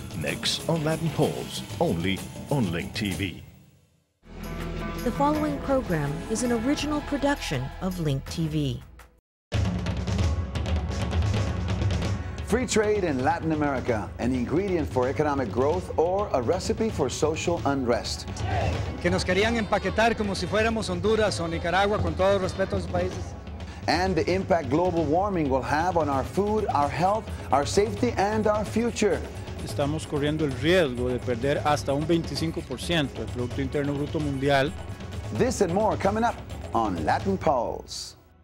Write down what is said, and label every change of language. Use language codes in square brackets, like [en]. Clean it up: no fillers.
[en] Next on Latin Pulse, only on Link TV. The following program is an original production of Link TV. Free trade in Latin America, an ingredient for economic growth or a recipe for social unrest. [es] Que nos querían empaquetar como si fuéramos Honduras o Nicaragua, con todo respeto a los países. [en] And the impact global warming will have on our food, our health, our safety, and our future. [es] Estamos corriendo el riesgo de perder hasta un 25% del Producto Interno Bruto Mundial. [en] This and more coming up on Latin Pulse.